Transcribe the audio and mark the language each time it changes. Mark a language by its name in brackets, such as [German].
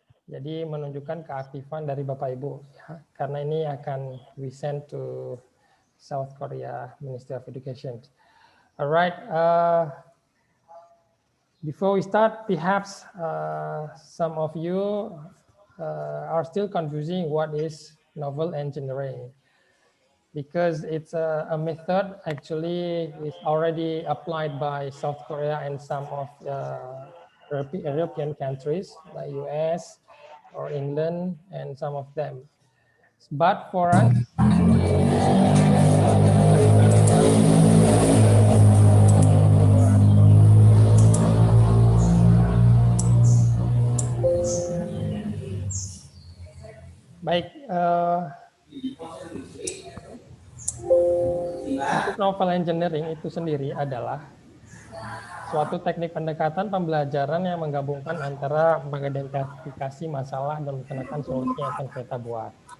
[Indonesian] Jadi menunjukkan keaktifan dari Bapak Ibu, ya, karena ini akan [English] we send to South Korea Ministry of Education. Alright, before we start, perhaps some of you are still confusing what is novel engineering. because it's a method actually is already applied by South Korea and some of European countries like US or England and some of them. But for us, [Indonesian] baik, untuk novel engineering itu sendiri adalah suatu teknik pendekatan pembelajaran yang menggabungkan antara mengidentifikasi masalah dan menemukan solusi yang akan kita buat.